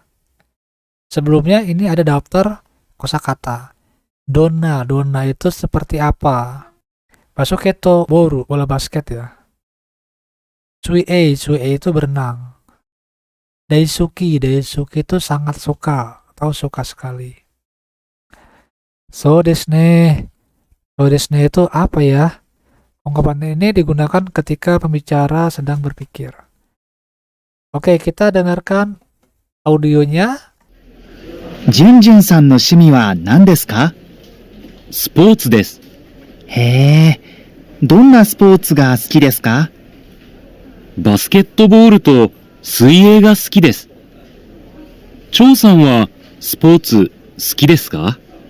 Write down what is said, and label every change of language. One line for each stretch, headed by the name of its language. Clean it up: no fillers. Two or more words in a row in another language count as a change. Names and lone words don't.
Indonesian: Sebelumnya ini ada daftar kosakata. Donna, donna itu seperti apa?
Japanese: バスケットボール,
Indonesian: bola basket ya. Suie, suie itu berenang. Daisuki, daisuki itu sangat suka atau suka sekali.
Japanese: そうですね。そうですね
Indonesian: itu apa ya? Ungkapan ini digunakan ketika pembicara sedang berpikir. Oke, kita dengarkan audionya.
Japanese: ジュンジュンさんの趣味は何ですか？スポーツです。へえ、どんなスポーツが好きですか？バスケットボールと水泳が好きです。張さんはスポーツ好きですか？